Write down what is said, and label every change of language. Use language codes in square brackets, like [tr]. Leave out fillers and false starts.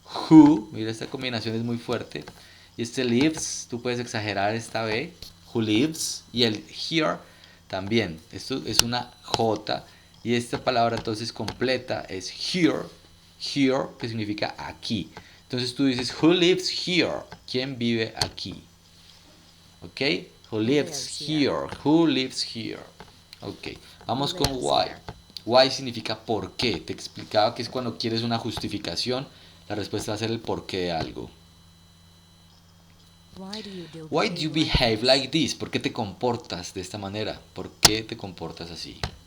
[es] Who, mira esta combinación es muy fuerte. Y este lives, tú puedes exagerar esta B. [en] Who lives. [es] Y el here también. Esto es una J. Y esta palabra entonces completa es here. Here, que significa aquí. Entonces tú dices, [en] who lives here? [es] ¿Quién vive aquí? [en] ¿Ok? Who lives here? Who lives here? Ok. [es] Vamos con [en] why. [es] Why significa por qué. Te explicaba que es cuando quieres una justificación. La respuesta va a ser el porqué de algo. [en] Why do you behave like this? [es] ¿Por qué te comportas de esta manera? ¿Por qué te comportas así?